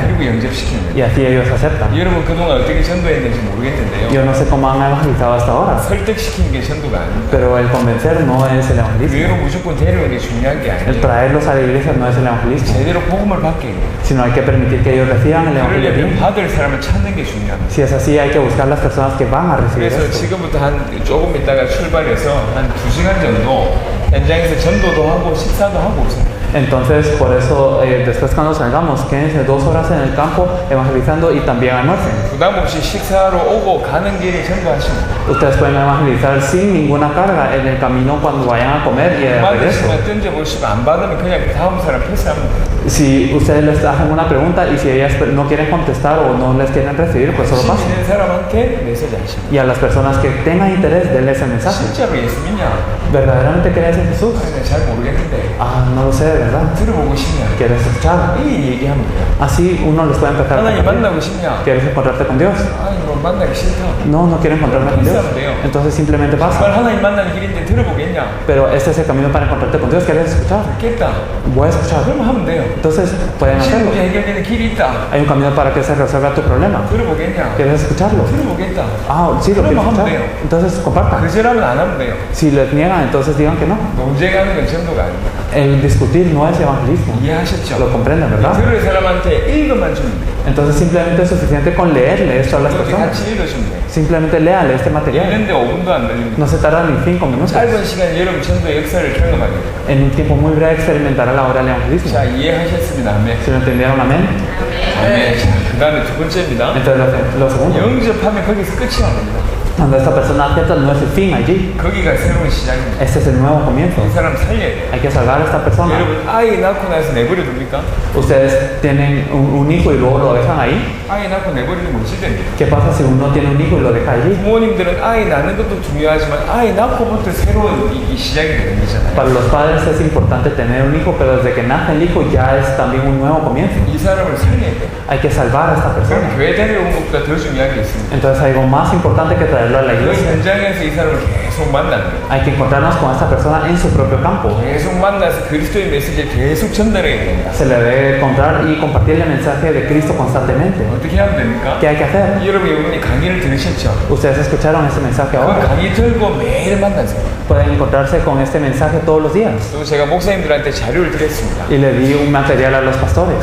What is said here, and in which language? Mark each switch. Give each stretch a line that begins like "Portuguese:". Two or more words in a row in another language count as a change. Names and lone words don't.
Korean: 그리고 영접시키는
Spanish: Y así ellos aceptan.
Korean: 거예요. 여러분 그동안 어떻게 전도했는지 모르겠는데요.
Spanish: Yo no sé cómo han evangelizado hasta ahora.
Korean: 설득시키는 게 전도가 아닙니다.
Spanish: Pero el convencer no es el evangelismo.
Korean: 교회로 무조건 데려오는 게 중요한 게
Spanish: El
Korean: 아니에요.
Spanish: traerlos a la iglesia no es el evangelismo.
Korean: 제대로 복음을 받게 해요.
Spanish: Sino hay que permitir que ellos reciban el evangelio
Korean: 그러려면
Spanish: bien.
Korean: 받을 사람을 찾는 게 중요합니다.
Spanish: Si es así, hay que buscar las personas que van a recibir
Korean: 그래서
Spanish: esto.
Korean: 지금부터 한 조금 있다가 출발해서 한 2시간 정도 현장에서 전도도 하고 식사도 하고 오세요.
Spanish: Entonces, por eso, después cuando salgamos, quédense 2 horas en el campo evangelizando y también almuercen.
Korean: 부담 없이 식사하러 오고 가는 길에 전도하시면 돼요.
Spanish: Ustedes pueden evangelizar sin ninguna carga en el camino cuando vayan a comer y de regreso.
Korean: 받으시면 던져보시고 안 받으면 그냥 다음 사람 패스하면 돼요.
Spanish: Si ustedes les hacen una pregunta y si ellas no quieren contestar o no les quieren recibir, pues solo
Korean: 관심
Spanish: pasen.
Korean: 있는 사람한테 메시지 하시면
Spanish: Y a las personas que tengan interés, denles el mensaje.
Korean: 진짜로 예수 믿냐?
Spanish: ¿Verdaderamente crees en Jesús?
Korean: 아니, 잘 모르겠는데
Spanish: Ah, no lo sé, de verdad.
Korean: 들어보고 싶냐?
Spanish: ¿Quieres escuchar?
Korean: 이 얘기하면 돼요.
Spanish: Así uno les puede empezar a 하나님 compartir.
Korean: 만나고 싶냐?
Spanish: ¿Quieres encontrarte con Dios?
Korean: 아니 뭐 만나기 싫다.
Spanish: No, no quiero encontrarme con Dios. Entonces simplemente
Korean: 정말
Spanish: pasa.
Korean: 하나님 만나는 길인데 들어보겠냐?
Spanish: Pero este es el camino para encontrarte con Dios. ¿Quieres escuchar?
Korean: 겠다.
Spanish: Voy a escuchar.
Korean: 그럼 하면 돼요.
Spanish: Entonces pueden
Korean: 신
Spanish: hacerlo.
Korean: 문제 해결되는 길이 있다.
Spanish: Hay un camino para que se resuelva tu problema.
Korean: 들어보겠냐?
Spanish: ¿Quieres escucharlo?
Korean: 들어보겠다.
Spanish: Ah, sí, lo quiero escuchar. Entonces compartan.
Korean: 거절하면 안 하면 돼요.
Spanish: Si les niegan, entonces digan que no.
Korean: 논쟁하는 건 전도가 아닙니다.
Spanish: El discutir no es evangelismo.
Korean: 이해하셨죠?
Spanish: Lo comprenden, ¿verdad?
Korean: 들을 사람한테 읽어만 주면 돼요.
Spanish: Entonces simplemente es suficiente con leerle esto a las
Korean: 그렇게
Spanish: personas.
Korean: 같이 읽어주면 돼요.
Spanish: Simplemente léale este material.
Korean: 읽는데 5분도 안 걸립니다.
Spanish: No se tarda ni 5 minutos.
Korean: 짧은 시간에 여러분 전도의 역사를 경험하게 돼요.
Spanish: En un tiempo muy breve experimentará la hora del evangelismo.
Korean: 자, 이해하셨습니다. 아멘.
Spanish: ¿Se lo entendieron? Amén.
Korean: 아멘. 자, 그 다음에 두 번째입니다.
Spanish: Entonces lo segundo.
Korean: 영접하면 거기서 끝이 아닙니다.
Spanish: Cuando esta persona acepta, no es el fin allí.
Korean: 거기가 새로운 시작입니다.
Spanish: Este es el nuevo comienzo.
Korean: 이 사람 살려야 돼요.
Spanish: Hay que salvar a esta persona.
Korean: 여러분, 아이 낳고 나서 내버려 둡니까?
Spanish: Ustedes tienen un hijo y luego lo dejan ahí.
Korean: 아이 낳고 내버리면 뭐지 됩니까?
Spanish: ¿Qué pasa si uno tiene un hijo y lo deja allí?
Korean: 부모님들은 아이 낳는 것도 중요하지만 아이 낳고부터 새로운 이 시작이 되는 거잖아요.
Spanish: Para los padres es importante tener un hijo, pero desde que nace el hijo ya es también un nuevo comienzo.
Korean: 이 사람을 살려야 돼요.
Spanish: Hay que salvar a esta
Korean: 그럼
Spanish: persona.
Korean: 교회 데려온 것보다 더 중요한 게 있습니다.
Spanish: Entonces hay algo más importante que traerlo a la
Korean: 그
Spanish: iglesia.
Korean: 현장에서 이 사람을 계속 만나는 거예요.
Spanish: Hay que encontrarnos con esta persona en su propio campo.
Korean: 계속 만나서 그리스도의 메시지를 계속 전달해야 됩니다.
Spanish: Se le debe encontrar y compartir el mensaje de Cristo constantemente.
Korean: 어떻게 하면 됩니까?
Spanish: ¿Qué hay que hacer?
Korean: 여러분 이번에 강의를 들으셨죠?
Spanish: Ustedes escucharon ese mensaje
Korean: 그
Spanish: ahora.
Korean: 강의 들고 매일 만나세요.
Spanish: Pueden encontrarse con este mensaje todos los días.
Korean: 또 제가 목사님들한테 자료를 드렸습니다.
Spanish: Y le di un material a los pastores.